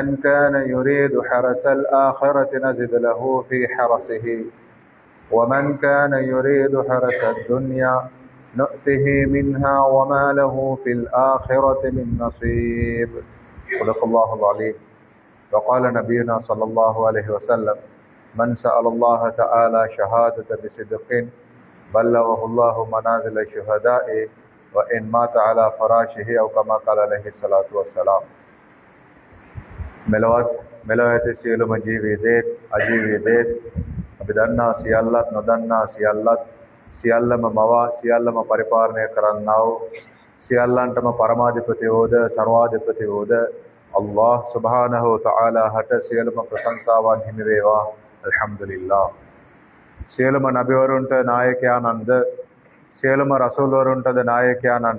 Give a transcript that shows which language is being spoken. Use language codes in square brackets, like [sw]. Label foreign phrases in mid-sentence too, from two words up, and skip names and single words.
[ar] كان يريد حرس الآخرة نزد له في حرسه ومن كان يريد حرس الدنيا نؤته منها وما له في الآخرة من نصيب صدق الله العليم وقال نبينا صلى الله عليه وسلم من سأل الله تعالى شهادة بصدق بلغه الله منازل الشهداء وإن مات على فراشه أو كما قال عليه الصلاة والسلام [si] මෙලොවත් සියලුම ජීවිතේත් අජීවිතේත් අපි දන්නා සියල්ලත් නොදන්නා සියල්ලත් සියල්ලම මවා සියල්ලම පරිපාලනය කරන්නා වූ සියල්ලන්ටම පරමාධිපති වූද සර්වාධිපති වූද [ar] الله سبحانه وتعالى [si] හට සියලුම ප්‍රශංසාවන් හිමි වේවා අල්හම්දුලිල්ලාහ් සියලුම නබිවරුන්ට නායකයාණන්ද සියලුම රසූල්වරුන්ටද නායකයාණන්